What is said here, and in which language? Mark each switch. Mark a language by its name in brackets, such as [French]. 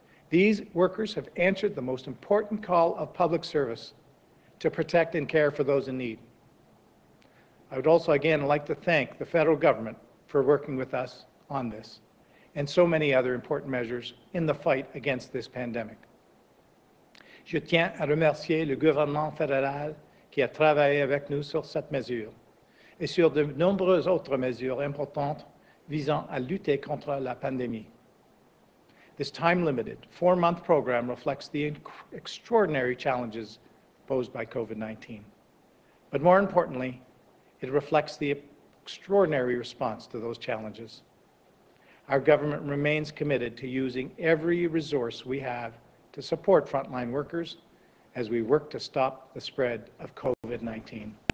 [English] These workers have answered the most important call of public service to protect and care for those in need. I would also again like to thank the federal government for working with us on this and so many other important measures in the fight against this pandemic. [French] Je tiens à remercier le gouvernement fédéral qui a travaillé avec nous sur cette mesure et sur de nombreuses autres mesures importantes visant à lutter contre la pandémie. [English] This time-limited, 4-month program reflects the extraordinary challenges posed by COVID-19. But more importantly, it reflects the extraordinary response to those challenges. Our government remains committed to using every resource we have to support frontline workers as we work to stop the spread of COVID-19.